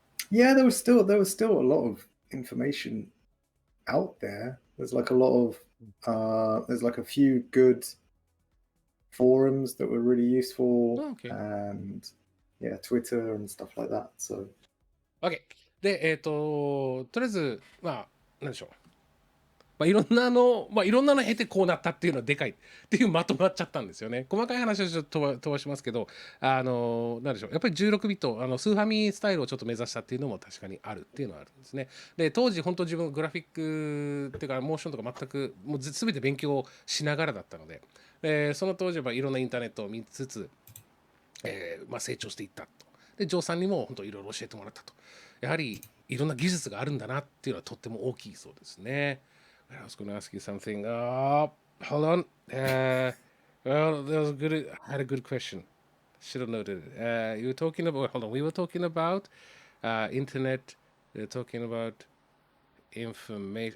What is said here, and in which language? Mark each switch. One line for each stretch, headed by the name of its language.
English: Yeah, there was still a lot of information out there. There's like a lot of there's like a few good forums that were really useful, Okay. and yeah, Twitter and stuff like that. So
Japanese: OK。で、とりあえず、なんでしょう。いろんなの、いろんなの経てこうなったっていうのはでかいっていうまとまっちゃったんですよね。細かい話はちょっと飛ばしますけど、なんでしょう。やっぱり16ビット、スーファミスタイルをちょっと目指したっていうのも確かにあるっていうのはあるんですね。で、当時本当自分グラフィックっていうかモーションとか全くもう全て勉強しながらだったので、その当時はいろんなインターネットを見つつ、成長していったと。で、ジョーさんにも本当いろいろ教えてもらったと。やはりいろんな技術があるんだなっていうのはとっても大きいそうですね。
English: I was going to ask you something. Hold on. Well, that was good. I had a good question. Should have noted it. You were talking about. Hold on. We were talking about internet. We were talking about information.